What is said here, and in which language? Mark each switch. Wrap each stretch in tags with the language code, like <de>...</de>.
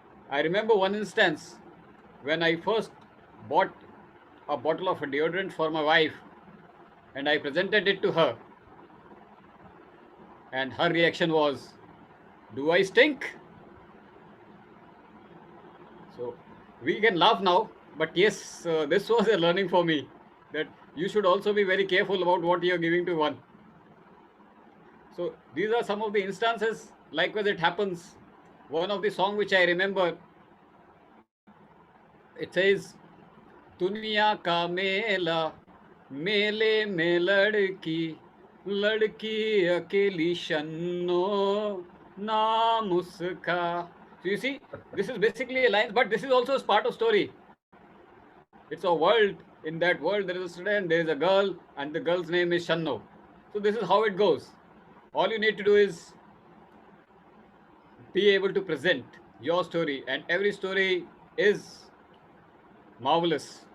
<en>I remember one instance when I first bought a bottle of a deodorant for my wife and I presented it to her, and her reaction was, "Do I stink?" So we can laugh now, but yes, this was a learning for me that you should also be very careful about what you are giving to one. So these are some of the instances. Likewise, it happens. One of the song which I remember, it says,</en> <hi>दुनिया का मेला मेले में लड़की लड़की अकेली शन्नो नाम उसका.</hi> <en>So you see, this is basically a line, but this is also a part of story. It's a world. In that world, there is a student, there is a girl, and the girl's name is Shanno. So this is how it goes. All you need to do is be able to present your story, and every story is marvelous.</en>